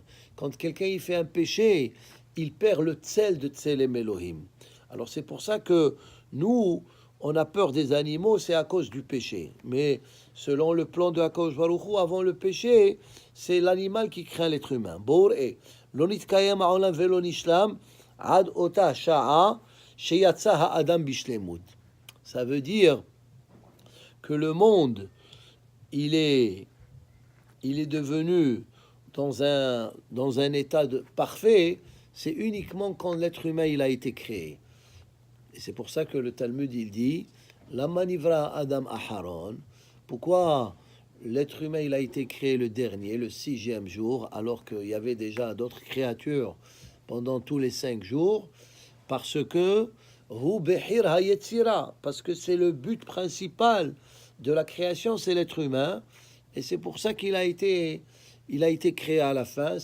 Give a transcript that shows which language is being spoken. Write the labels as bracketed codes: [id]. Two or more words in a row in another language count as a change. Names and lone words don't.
[fr] Quand quelqu'un il fait un péché, il perd le tsel de [he] צלם אלוהים. [fr] Alors c'est pour ça que nous, on a peur des animaux, c'est à cause du péché. Mais selon le plan de [he] הקדוש ברוך הוא, [fr] avant le péché, c'est l'animal qui craint l'être humain. [he] בורא, לעולם קיים העולם ולא נשלם עד אותה שעה שיצא האדם בשלמות. [fr] Ça veut dire que le monde, il est devenu dans un état parfait, c'est uniquement quand l'être humain il a été créé. Et c'est pour ça que le Talmud, il dit, [he] למה נברא אדם אחרון, [fr] pourquoi l'être humain, il a été créé le dernier, le 6e jour, alors qu'il y avait déjà d'autres créatures pendant tous les 5 jours, parce que, parce que c'est le but principal de la création, c'est l'être humain, et c'est pour ça qu'il a été créé à la fin.